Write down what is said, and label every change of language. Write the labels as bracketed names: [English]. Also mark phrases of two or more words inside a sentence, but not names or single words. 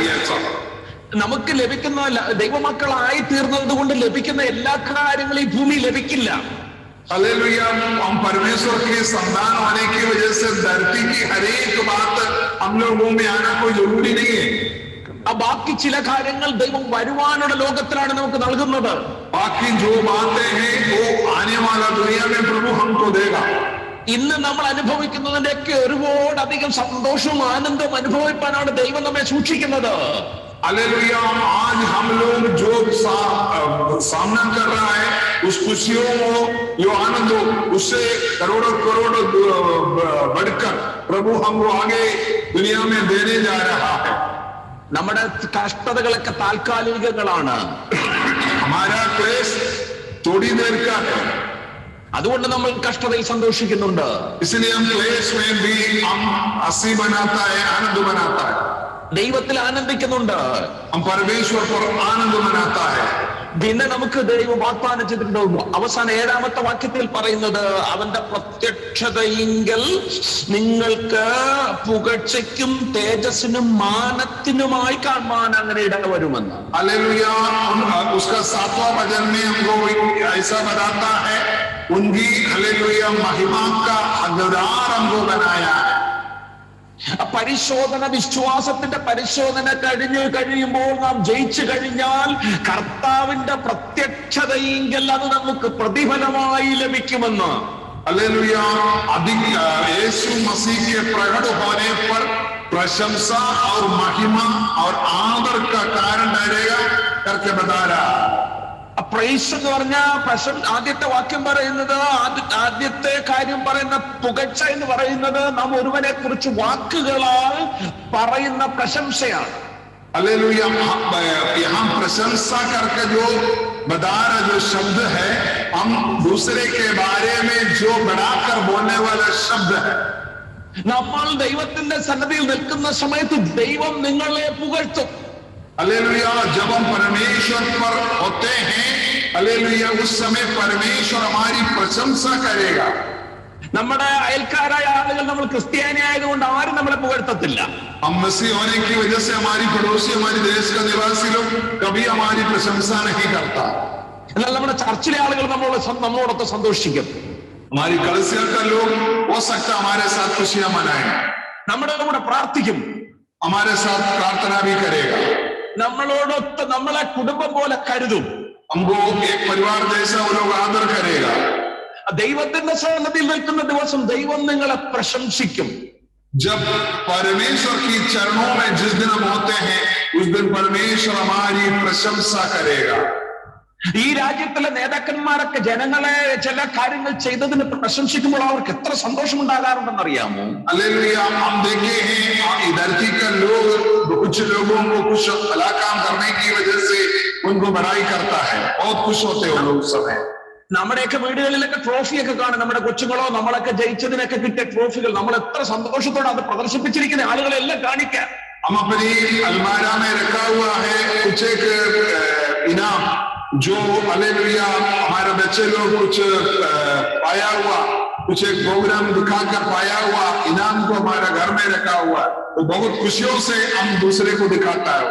[Hindi] ये सब [Malayalam] നമുക്ക് ലഭിക്കുന്ന ദൈവമക്കളായി തീർന്നത് കൊണ്ട് ലഭിക്കുന്ന എല്ലാ കാര്യങ്ങളും ഈ ഭൂമി ലഭിക്കില്ല. [Hindi] हालेलुया. हम परमेश्वर के संतान होने की वजह से धरती की हर एक बात हम लोगों में आना कोई जरूरी नहीं है. [Malayalam] ബാക്കി ചില കാര്യങ്ങൾ ദൈവം വരുവാനുള്ള ലോകത്തിലാണ് നമുക്ക് നൽകുന്നത്. [Hindi] बाकी जो बातें हैं वो आने वाला दुनिया में प्रभु हमको देगा. [Malayalam] ഇന്ന് നമ്മൾ അനുഭവിക്കുന്നതിന്റെയൊക്കെ ഒരുപാടധികം സന്തോഷവും ആനന്ദവും അനുഭവിക്കാനാണ് ദൈവം നമ്മെ സൂക്ഷിക്കുന്നത്. [Hindi] हालेलुया. आज हम लोग जो सामना कर रहा है उस खुशियों को, जो आनंद हो, उससे करोड़ों करोड़ों बढ़कर प्रभु हमको आगे दुनिया में देने जा रहा है. [Malayalam] നമ്മുടെ കഷ്ടതകളൊക്കെ താൽക്കാലികങ്ങളാണ്. [Hindi] हमारा क्लेश थोड़ी देर का है, [Malayalam] അതുകൊണ്ട് നമ്മൾ കഷ്ടതയിൽ സന്തോഷിക്കുന്നുണ്ട്. [Hindi] इसलिए हम क्लेश में भी हम हंसी बनाता है, आनंद बनाता है, [Malayalam] ദൈവത്തിൽ ആനന്ദിക്കുന്നുണ്ട്. [Hindi] हम परमेश्वर पर आनंद मनाता है. [Malayalam] പിന്നെ നമുക്ക് ദൈവം വാഗ്ദാനം ചെയ്തിട്ടുണ്ട്. അവസാന 7ാമത്തെ വാക്യത്തിൽ പറയുന്നത്, അവന്റെ പ്രത്യക്ഷതയെങ്കിൽ നിങ്ങൾക്ക് പുകഴ്ചയ്ക്കും തേജസ്സിനും മാനത്തിനുമായി കാണുവാൻ അങ്ങനെ ഇടവരുമെന്ന്. [Hindi] हालेलुया. उसका 7वां वचन में हमको ऐसा बताता है, उनकी हालेलुया महिमा का हकदार हमको बनाया है. [Malayalam] പരിശോധന, വിശ്വാസത്തിന്റെ പരിശോധന കഴിയുമ്പോൾ നാം ജയിച്ചു കഴിഞ്ഞാൽ കർത്താവിന്റെ പ്രത്യക്ഷതയെങ്കിൽ അത് നമുക്ക് പ്രതിഫലമായി ലഭിക്കുമെന്ന്. [Hindi] हालेलुया. अधिक यीशु मसीह के प्रकट होने पर प्रशंसा और महिमा और आदर का कारण ठहरेगा करके बता रहा. [Malayalam] പ്രൈസ് എന്ന് പറഞ്ഞ ആദ്യത്തെ വാക്യം പറയുന്നത്, ആദ്യത്തെ കാര്യം പറയുന്ന പുകഴ്ച എന്ന് പറയുന്നത് നാം ഒരുവനെ കുറിച്ച് വാക്കുകളാൽ പറയുന്ന പ്രശംസയാണ്. [Hindi] हालेलुया. यहाँ प्रशंसा करके जो बता रहा जो शब्द है, हम दूसरे के बारे में जो बढ़ाकर बोलने वाला शब्द है. [Malayalam] നമ്മൾ ദൈവത്തിന്റെ സന്നിധിയിൽ നിൽക്കുന്ന സമയത്ത് ദൈവം നിങ്ങളെ പുകഴ്ത്തും. [Hindi] हालेलुया. जब हम परमेश्वर पर होते हैं, हालेलुया, उस समय परमेश्वर हमारी प्रशंसा करेगा. [Malayalam] നമ്മുടെ അയൽക്കാരായ ആളുകൾ നമ്മൾ ക്രിസ്ത്യാനി ആയതുകൊണ്ട് ആരും നമ്മളെ പുകഴ്ത്തത്തില്ല. [Hindi] हम मसीह होने की वजह से हमारी पड़ोसी, हमारे देश का निवासी लोग कभी हमारी प्रशंसा नहीं करता. [Malayalam] എന്നാൽ നമ്മുടെ ചർച്ചിലെ ആളുകൾ നമ്മളോടൊത്ത് സന്തോഷിക്കും. [Hindi] हमारी कलीसिया का लोग हो सकता हमारे साथ खुशियां मनाएं, [Malayalam] നമ്മുടെ കൂടെ പ്രാർത്ഥിക്കും, [Hindi] हमारे साथ प्रार्थना भी करेगा, [Malayalam] നമ്മളോടൊത്ത് നമ്മളെ കുടുംബം പോലെ കരുതും. [Hindi] हमको एक परिवार जैसा वो लोग आदर करेगा. [Malayalam] ദൈവത്തിന്റെ സന്നിധിയിൽ നിൽക്കുന്ന ദിവസം ദൈവം നിങ്ങളെ പ്രശംസിക്കും. [Hindi] जब परमेश्वर की चरणों में जिस दिन हम होते हैं, उस दिन परमेश्वर हमारी प्रशंसा करेगा. [Malayalam] ഈ രാജ്യത്തിലെ നേതാക്കന്മാരൊക്കെ ജനങ്ങളെ ചില കാര്യങ്ങൾ ചെയ്തതിന് പ്രശംസിക്കുമ്പോൾ അവർക്ക് എത്ര സന്തോഷമുണ്ടാകാറുണ്ടെന്ന് അറിയാമോ? [Hindi] हालेलुया. हम देखे हैं धरती का लोग कुछ लोगों को कुछ भला काम करने की वजह से उनको बड़ाई करता है, बहुत खुश होते हैं लोग उस समय. [Malayalam] നമ്മുടെയൊക്കെ വീടുകളിലൊക്കെ ട്രോഫിയൊക്കെ കാണും. നമ്മുടെ കൊച്ചുങ്ങളോ നമ്മളൊക്കെ ജയിച്ചതിനൊക്കെ കിട്ടിയ ട്രോഫികൾ നമ്മൾ എത്ര സന്തോഷത്തോടെ അത് പ്രദർശിപ്പിച്ചിരിക്കുന്ന ആളുകളെല്ലാം കാണിക്കാം. [Hindi] हम अपनी अलमारा में रखा हुआ है कुछ एक इनाम जो हालेलुया हमारे बच्चे लोग कुछ पाया हुआ, कुछ एक प्रोग्राम दिखाकर पाया हुआ इनाम को हमारा घर में रखा हुआ, तो बहुत खुशियों से हम दूसरे को दिखाता है.